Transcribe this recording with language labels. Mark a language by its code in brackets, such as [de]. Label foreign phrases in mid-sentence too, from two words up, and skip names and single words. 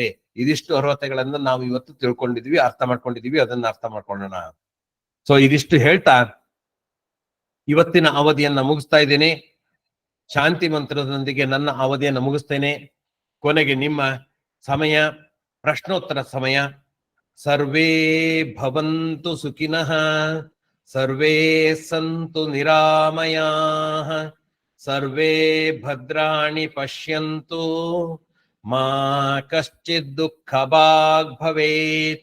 [kn] ಇದಿಷ್ಟು ಅರ್ಹತೆಗಳನ್ನು ನಾವು ಇವತ್ತು ತಿಳ್ಕೊಂಡಿದ್ವಿ, ಅರ್ಥ ಮಾಡ್ಕೊಂಡಿದೀವಿ. ಅದನ್ನ ಅರ್ಥ ಮಾಡ್ಕೊಳ್ಳೋಣ. ಸೊ ಇದಿಷ್ಟು ಹೇಳ್ತಾ ಇವತ್ತಿನ ಅವಧಿಯನ್ನ ಮುಗಿಸ್ತಾ ಇದ್ದೇನೆ. ಶಾಂತಿ ಮಂತ್ರದೊಂದಿಗೆ ನನ್ನ ಅವಧಿಯನ್ನು ಮುಗಿಸ್ತೇನೆ. ಕೊನೆಗೆ ನಿಮ್ಮ ಸಮಯ, ಪ್ರಶ್ನೋತ್ತರ ಸಮಯ. [sa] ಸರ್ವೇ ಭವಂತು ಸುಖಿನಃ, ಸರ್ವೇ ಸಂತು ನಿರಾಮಯಾಃ, ಸರ್ವೇ ಭದ್ರಾಣಿ ಪಶ್ಯಂತು, ಮಾ ಕಶ್ಚಿತ್ ದುಃಖ ಭಾಗ್ ಭವೇತ್.